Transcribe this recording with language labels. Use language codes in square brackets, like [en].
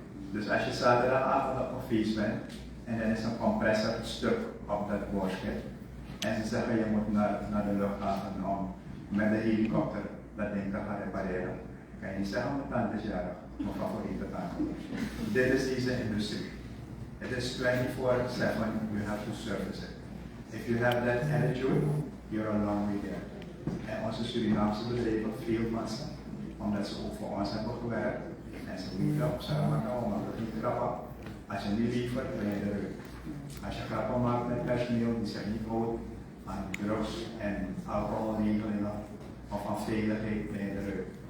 [nl] Dus als je zaterdagavond op een feest bent en dan is een compressor stuk op dat boorschip en ze zeggen je moet naar de luchthaven om met de helikopter dat ding te gaan repareren, kan je niet zeggen mijn tante is jarig, mijn favoriete tante. Dit is deze industrie. [en] It is 24/7, you have to service it. If you have that attitude, you're a long way there. [nl] En onze Surinaamse bedrijven veel van ze, omdat ze ook voor ons hebben gewerkt. En ze niet op zijn maar dat niet grappig. Als je niet liefert, ben je eruit. Als je grappen maakt met personeel die zich niet houdt aan drugs en alcoholregelingen of aan veiligheid, ben je eruit.